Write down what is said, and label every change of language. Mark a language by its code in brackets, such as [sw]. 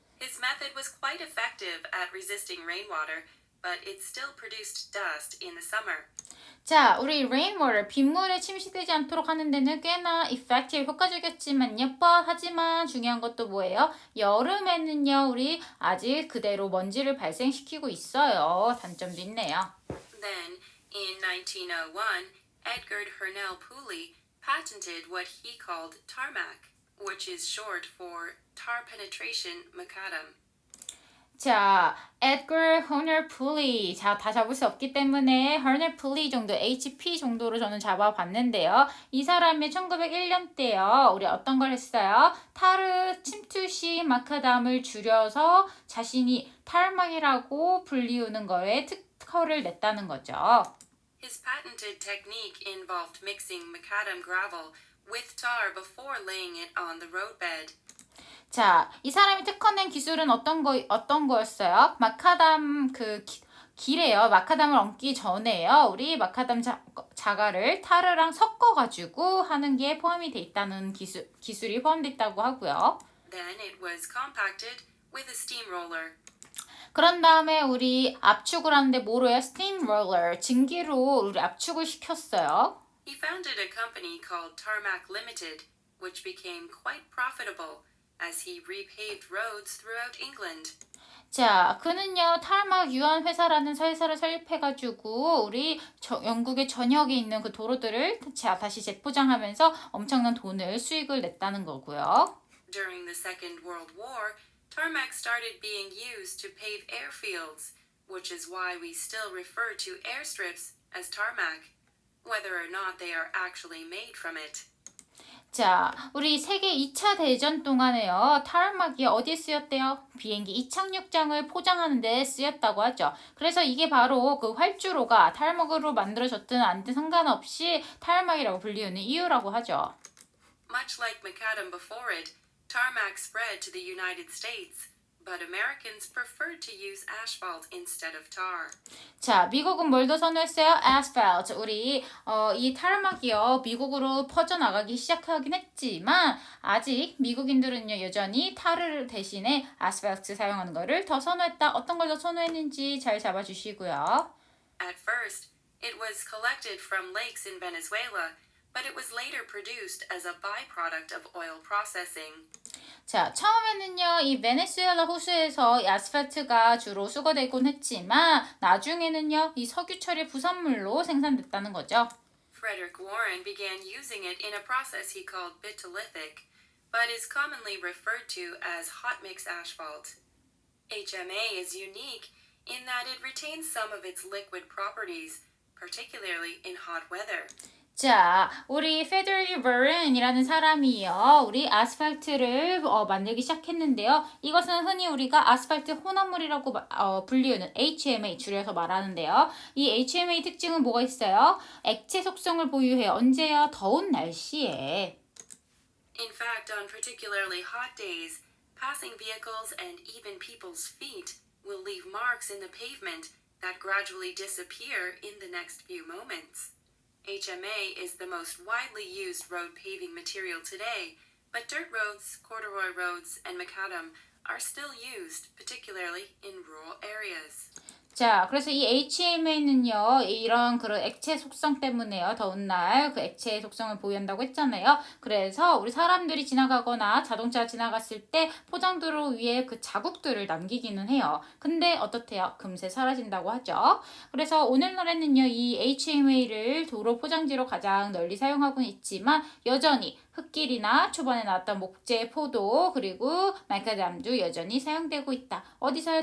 [en] His method was quite effective at resisting rainwater, but it still produced dust in the summer. [ko] 자, 우리 rainwater, 빗물에 침식되지 않도록 하는 데는 꽤나 effective, 효과적이었지만요. 하지만 중요한 것도 뭐예요? 여름에는요, 우리 아직 그대로 먼지를 발생시키고 있어요. 단점도 있네요. [en] Then, in 1901, Edgar Hernell Pooley patented what he called tarmac, which is short for tar penetration macadam. [ko] 자, Edgar Horner Pulley. 자, 다 잡을 수 없기 때문에 Horner Pulley 정도, HP 정도로 저는 잡아봤는데요. 이 사람이 1901년 때요. 우리 어떤 걸 했어요? 타르 침투 시 마카담을 줄여서 자신이 탈막이라고 불리우는 거에 특허를 냈다는 거죠. [en] His patented technique involved mixing macadam gravel with tar before laying it on the roadbed. [ko] 자, 이 사람이 특허낸 기술은 어떤 거였어요? 마카담 길에요. 마카담을 얹기 전에요. 우리 마카담 자갈을 타르랑 섞어가지고 하는 게 포함이 돼 있다는 기술이 포함돼 있다고 하고요. [en] Then it was compacted with a steamroller. [ko] 그런 다음에 우리 압축을 하는데 뭐로 해요? 스팀롤러, 증기로 우리 압축을 시켰어요. [en] He founded a company called Tarmac Limited, which became quite profitable as he repaved roads throughout England. [ko] 자, 그는요, 탈막 유한 회사라는 회사를 설립해가지고 우리 영국의 전역에 있는 그 도로들을 다시 재포장하면서 엄청난 수익을 냈다는 거고요. [en] During the Second World War, tarmac started being used to pave airfields, which is why we still refer to airstrips as tarmac, whether or not they are actually made from it. [ko] 자, 우리 세계 2차 대전 동안에요. 타르막이 어디에 쓰였대요? 비행기 이착륙장을 포장하는 데 쓰였다고 하죠. 그래서 이게 바로 그 활주로가 타르막으로 만들어졌든 아니든 상관없이 타르막이라고 불리우는 이유라고 하죠. [en] Much like macadam before it, tarmac spread to the United States, but Americans preferred to use asphalt instead of tar. [ko] 자, 미국은 뭘 더 선호했어요? asphalt. 우리 이 타르막이요. 미국으로 퍼져나가기 시작하긴 했지만 아직 미국인들은요. 여전히 타르 대신에 asphalt 사용하는 거를 더 선호했다. 어떤 걸 더 선호했는지 잘 잡아주시고요. [en] At first, it was collected from lakes in Venezuela, but it was later produced as a byproduct of oil processing. [ko] 자, 처음에는요, 이 베네수엘라 호수에서 이 아스팔트가 주로 수거되곤 했지만 나중에는요, 이 석유 처리 부산물로 생산됐다는 거죠. [en] Frederick Warren began using it in a process he called bitolithic, but is commonly referred to as hot mix asphalt. HMA is unique in that it retains some of its liquid properties, particularly in hot weather. [ko] 자, 우리 페더리 버른이라는 사람이요. 우리 아스팔트를 만들기 시작했는데요. 이것은 흔히 우리가 아스팔트 혼합물이라고 불리우는 HMA 줄여서 말하는데요. 이 HMA 특징은 뭐가 있어요? 액체 속성을 보유해요. 언제요? 더운 날씨에. [en] In fact, on particularly hot days, passing vehicles and even people's feet will leave marks in the pavement that gradually disappear in the next few moments. HMA is the most widely used road paving material today, but dirt roads, corduroy roads, and macadam are still used, particularly in rural areas. [ko] 자, 그래서 이 HMA는요, 이런 그런 액체 속성 때문에요. 더운 날 그 액체의 속성을 보유한다고 했잖아요. 그래서 우리 사람들이 지나가거나 자동차가 지나갔을 때 포장도로 위에 그 자국들을 남기기는 해요. 근데 어떻대요? 금세 사라진다고 하죠. 그래서 오늘날에는요, 이 HMA를 도로 포장지로 가장 널리 사용하고는 있지만 여전히 흙길이나 초반에 나왔던 목재, 포도, 그리고 마카담도 여전히 사용되고 있다. 어디서요?